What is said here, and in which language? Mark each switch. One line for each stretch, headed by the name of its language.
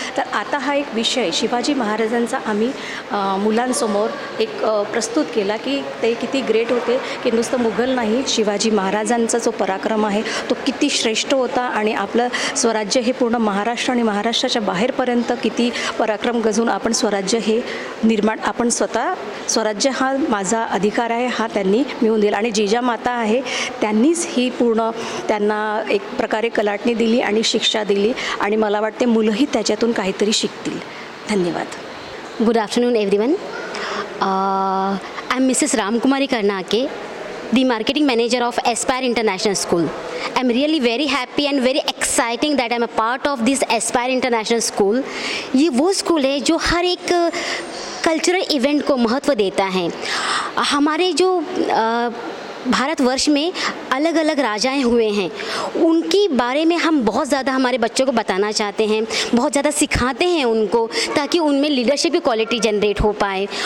Marathi: तर आता हा एक विषय शिवाजी महाराजांचा आम्ही मुलांसमोर एक प्रस्तुत केला की ते किती ग्रेट होते, की नुसतं मुघल नाही, शिवाजी महाराजांचा जो पराक्रम आहे तो किती श्रेष्ठ होता आणि आपलं स्वराज्य हे पूर्ण महाराष्ट्र आणि महाराष्ट्राच्या बाहेरपर्यंत किती पराक्रम गजून आपण स्वराज्य हे आपण स्वराज्य हा माझा अधिकार आहे हा त्यांनी मिळवून दिला. आणि जिजामाता आहे त्यांनीच ही पूर्ण त्यांना एक प्रकारे कलाटणी दिली आणि शिक्षा दिली आणि मला वाटते मुलंही त्याच्यातून काहीतरी शिकतील. धन्यवाद.
English: Good afternoon everyone. I'm Mrs. Ramkumari Karnake, the marketing manager of Aspire International School. I'm really very happy and very exciting that I'm a part of this Aspire International School.
Hindi: ये वो स्कूल है जो हर एक cultural event को महत्व देता है. हमारे जो भारतवर्ष में अलग अलग राजाएं हुए हैं, उनके बारे में हम बहुत ज़्यादा हमारे बच्चों को बताना चाहते हैं, बहुत ज़्यादा सिखाते हैं उनको, ताकि उनमें लीडरशिप की क्वालिटी जनरेट हो पाए.